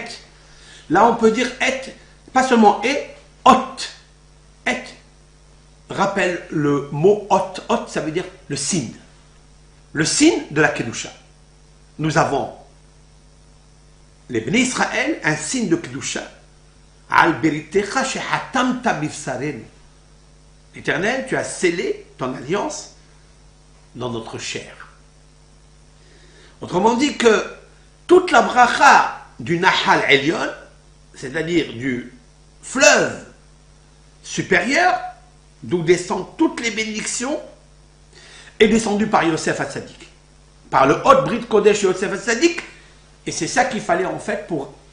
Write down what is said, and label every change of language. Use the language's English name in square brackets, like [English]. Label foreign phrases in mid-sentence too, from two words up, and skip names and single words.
[French] Là, on peut dire et, pas seulement et, ot. Et. Rappelle le mot ot. Ot, ça veut dire le signe. Le signe de la Kedusha. Nous avons, les Bnei Israël, un signe de Kedusha. [Hebrew] על בריתך שחתמת בבשרנו. [French] Éternel, tu as scellé ton alliance dans notre chair. Autrement dit que toute la bracha du Nahal Elyon, c'est-à-dire du fleuve supérieur, d'où descendent toutes les bénédictions, est descendue par Yosef Hatzadik, par le [Hebrew] אות ברית קודש [French] Yosef Hatzadik, et c'est ça qu'il fallait en fait pour